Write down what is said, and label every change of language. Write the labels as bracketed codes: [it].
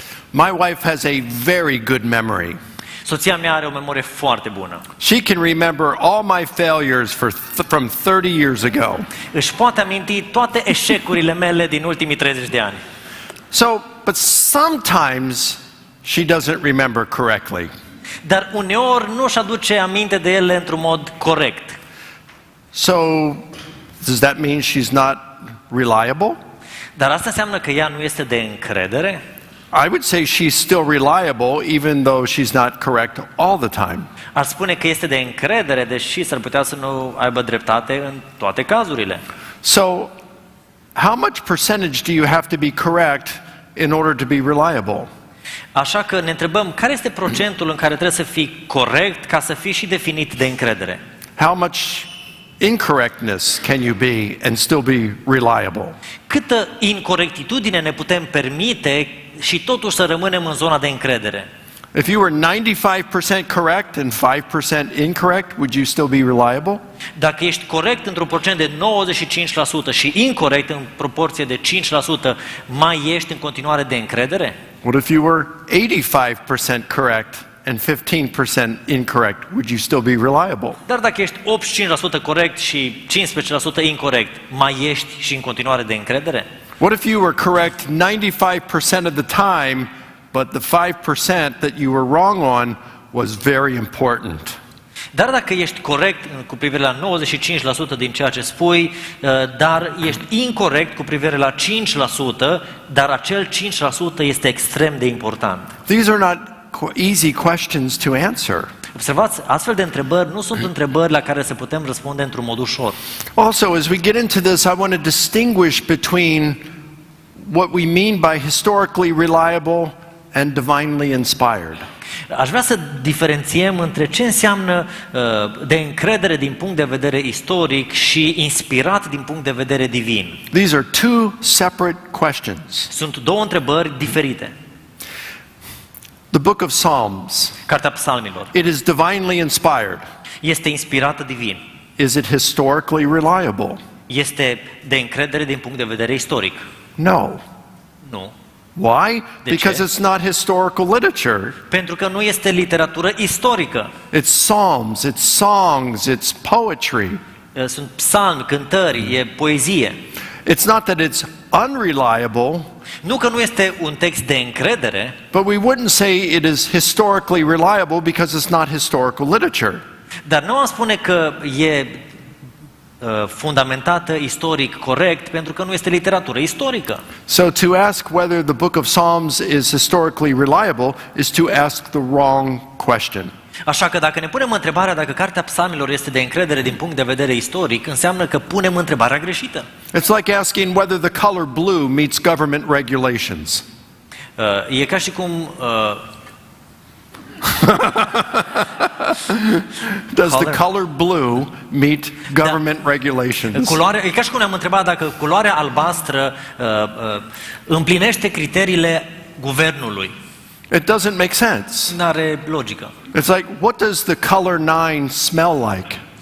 [en] My wife has a very good memory. [ro] Soția mea are o memorie foarte bună. [en] She can remember all my failures from 30 years ago. [ro] Își poate aminti toate eșecurile mele din ultimii 30 de ani. [en] So, but sometimes she doesn't remember correctly. [ro] Dar uneori nu își aduce aminte de ele într-un mod corect. [en] So, does that mean she's not reliable? [ro] Dar asta înseamnă că ea nu este de încredere? [en] I would say she's still reliable even though she's not correct all the time. [ro] Ar spune că este de încredere, deși s-ar putea să nu aibă dreptate în toate cazurile. [en] So, how much percentage do you have to be correct in order to be reliable? [ro] Așa că ne întrebăm care este procentul în care trebuie să fii corect ca să fii și definit de încredere. [en] How much incorrectness can you be and still be reliable? [ro] Câtă incorectitudine ne putem permite și totuși să rămânem în zona de încredere? [en] If you were 95% correct and 5% incorrect, would you still be reliable? [ro] Dacă ești corect într-un procent de 95% și incorect în proporție de 5%, mai ești în continuare de încredere? [en] What if you were 85% correct and 15% incorrect? Would you still be reliable? [ro] Dar dacă ești 85% corect și 15% incorect, mai ești și în continuare de încredere? [en] What if you were correct 95% of the time, but the 5% that you were wrong on was very important? [ro] Dar dacă ești corect cu privire la 95% din ceea ce spui, dar ești incorect cu privire la 5%, dar acel 5% este extrem de important. [en] These are not easy questions to answer. [ro] Observați, astfel de întrebări nu sunt întrebări la care să putem răspunde într-un mod ușor. [en] Also, as we get into this, I want to distinguish between what we mean by historically reliable and divinely inspired. [ro] Aș vrea să diferențiem între ce înseamnă de încredere din punct de vedere istoric și inspirat din punct de vedere divin. [en] These are two separate questions. [ro] Sunt două întrebări diferite. [en] The book of Psalms, [ro] Cartea Psalmilor [en] it is divinely inspired. [ro] este inspirată divin. [en] Is it historically reliable? [ro] Este de încredere din punct de vedere istoric? [en] No. [ro] Nu. [en] Why? [ro] De [en] Because [ro] ce? [en] it's not historical literature. [ro] Pentru că nu este literatură istorică. [en] It's psalms, it's songs, it's poetry. [ro] Sunt psalmi, cântări, e poezie. [en] It's not that it's unreliable, [ro] Nu că nu este un text de încredere, [en] but we wouldn't say it is historically reliable because it's not historical literature. [ro] dar nu am spune că e fundamentată istoric corect pentru că nu este literatură istorică. [en] So to ask whether the book of Psalms is historically reliable is to ask the wrong question. [ro] Așa că dacă ne punem întrebarea dacă Cartea Psalmilor este de încredere din punct de vedere istoric, înseamnă că punem întrebarea greșită. [en] It's like asking whether the color blue meets government regulations. [ro] E ca și cum [en] Does the color blue meet government regulations? [ro] e ca și cum ne-am întrebat dacă culoarea albastră împlinește criteriile guvernului. [en] It doesn't make sense. [ro] N-are logică. [en] It's like, what does the color 9 smell like?